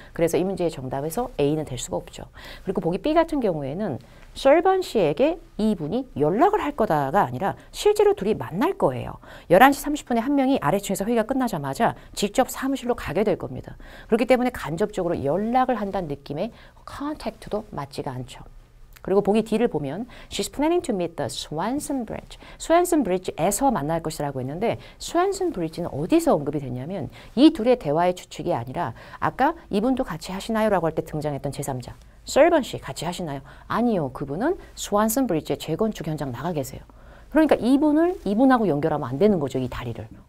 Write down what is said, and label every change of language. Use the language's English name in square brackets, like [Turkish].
[Korean] 그래서 이 문제의 정답에서 A는 될 수가 없죠. 그리고 보기 B 같은 경우에는 썰번 씨에게 이분이 연락을 할 거다가 아니라 실제로 둘이 만날 거예요. 11시 30분에 한 명이 아래층에서 회의가 끝나자마자 직접 사무실로 가게 될 겁니다. 그렇기 때문에 간접적으로 연락을 한다는 느낌의 컨택트도 맞지가 않죠. 그리고 보기 D를 보면 [English] She's planning to meet the Swanson Bridge. [Korean] 스완슨 브리지에서 만날 것이라고 했는데 스완슨 브리지는 어디서 언급이 됐냐면 이 둘의 대화의 추측이 아니라 아까 이분도 같이 하시나요? 라고 할 때 등장했던 제3자. 썰번 씨 같이 하시나요? 아니요. 그분은 스완슨 브리지의 재건축 현장 나가 계세요. 그러니까 이분하고 연결하면 안 되는 거죠. 이 다리를.